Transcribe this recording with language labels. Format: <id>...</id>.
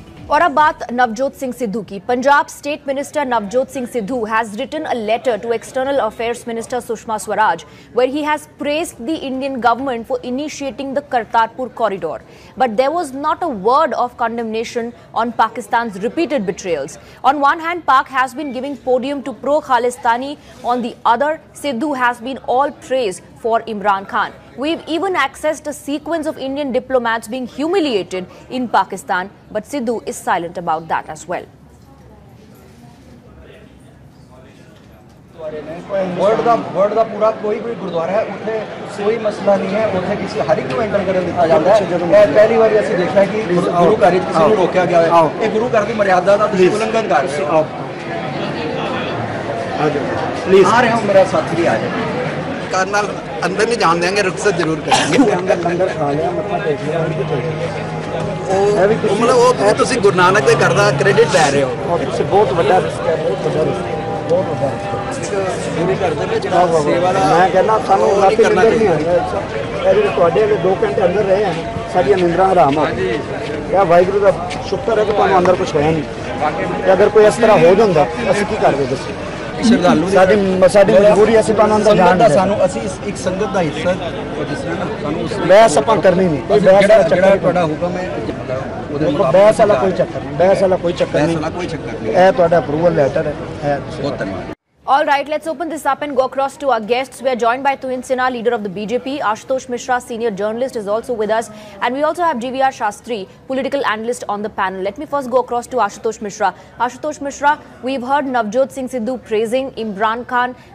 <hi>और अब बात नवजोत सिंह सिद्धू की।</hi> <en>Punjab state minister Navjot Singh Sidhu has written a letter to External Affairs Minister Sushma Swaraj where he has praised the Indian government for initiating the Kartarpur corridor. But there was not a word of condemnation on Pakistan's repeated betrayals. On one hand, Pak has been giving podium to pro-Khalistani. On the other, Sidhu has been all praise for Imran Khan. We've even accessed a sequence of Indian diplomats being humiliated in Pakistan, but Sidhu is silent about that as well.</en> <pa>World ਦਾ</pa> <hi>पूरा कोई भी गुरुद्वारा है</hi> <pa>ਉੱਥੇ</pa> <hi>कोई मसला नहीं है,</hi> <pa>ਉੱਥੇ ਕਿਸੇ ਹਰ ਇੱਕ ਨੂੰ ਐਂਟਰ ਕਰਨ ਦਿੱਤਾ ਜਾਂਦਾ ਹੈ। ਇਹ ਪਹਿਲੀ ਵਾਰੀ ਅਸੀਂ ਦੇਖਿਆ ਕਿ ਗੁਰੂ ਘਰ ਵਿੱਚ ਕਿਸੇ ਨੂੰ ਰੋਕਿਆ ਗਿਆ ਹੈ। ਇਹ ਗੁਰੂ ਘਰ ਦੀ ਮਰਿਆਦਾ ਦਾ ਤੁਸੀਂ ਉਲੰਘਣ ਕਰ ਰਹੇ ਹੋ।</pa> <hi>प्लीज आ रहे हो, मेरा साथी भी आ जाए। करनाल अंदर नहीं जान देंगे, रुखसत जरूर करेंगे। लंगर खा लिया, मत्था टेक लिया, मतलब वो</hi> <pa>ਤੁਸੀਂ ਗੁਰੂ ਨਾਨਕ ਦੇ ਘਰ ਦਾ ਕ੍ਰੈਡਿਟ ਲੈ ਰਹੇ ਹੋ। ਬਹੁਤ ਵੱਡਾ ਰਿਸਕ ਹੈ, ਬਹੁਤ ਵੱਡਾ ਰਿਸਕ ਹੈ, ਬਹੁਤ ਵੱਡਾ ਰਿਸਕ। ਗੁਰੂ ਘਰ ਦੇ ਵਿੱਚ ਜਿਹੜਾ ਸੇਵਾ ਦਾ ਮੈਂ ਕਹਿੰਦਾ ਸਾਨੂੰ ਰਾਤੀ ਨਿੰਦਰ ਨਹੀਂ ਆਉਂਦਾ। ਇਹ ਜਿਹੜੇ ਤੁਹਾਡੇ ਵਾਲੇ 2 ਘੰਟੇ ਅੰਦਰ ਰਹੇ ਹਨ, ਸਾਡੀਆਂ ਨਿੰਦਰਾਂ ਹਰਾਮ ਹੋ ਗਈਆਂ। ਵਾਹਿਗੁਰੂ ਦਾ ਸ਼ੁਕਰ ਹੈ ਕਿ ਤੁਹਾਨੂੰ ਅੰਦਰ ਕੁਝ ਹੋਇਆ ਨਹੀਂ। ਤੇ ਅਗਰ ਕੋਈ ਇਸ ਤਰ੍ਹਾਂ ਹੋ ਜਾਂਦਾ ਅਸੀਂ ਕੀ ਕਰਦੇ ਦੱਸੋ? ਸ਼ਰਧਾਲੂ ਸਾਡੀ ਮਜਬੂਰੀ ਅਸੀਂ ਤੁਹਾਨੂੰ ਅੰਦਰ ਜਾਣ ਦਾ, ਸਾਨੂੰ ਅਸੀਂ ਇੱਕ ਸੰਗਤ ਦਾ ਹਿੱਸਾ ਜਿਸ ਤਰ੍ਹਾਂ ਨਾ ਸਾਨੂੰ ਉਸ ਬਹਿਸ ਆਪਾਂ ਕਰਨੀ ਨਹੀਂ। ਕੋਈ ਬਹਿਸ ਦਾ ਜਿਹੜਾ ਚੱਕਰ ਤੁਹਾਡਾ ਹੁਕਮ ਹੈ ਉਹਦੇ ਬਹਿਸ ਵਾਲਾ ਕੋਈ ਚੱਕਰ ਨਹੀਂ, ਬਹਿਸ ਵਾਲਾ ਕੋਈ ਚੱਕਰ ਨਹੀਂ। ਕੋਈ ਚੱਕਰ ਨਹੀਂ। ਇਹ ਤੁਹਾਡਾ ਅਪਰੂਵਲ ਲੈਟਰ ਹੈ। ਬਹੁਤ ਧੰਨਵਾਦ।</pa> <en>All right, let's open this up and go across to our guests. We are joined by Tuhin Sinha, leader of the BJP. Ashutosh Mishra, senior journalist, is also with us. And we also have GVR Shastri, political analyst, on the panel. Let me first go across to Ashutosh Mishra. Ashutosh Mishra, we've heard Navjot Singh Sidhu praising Imran Khan.</en>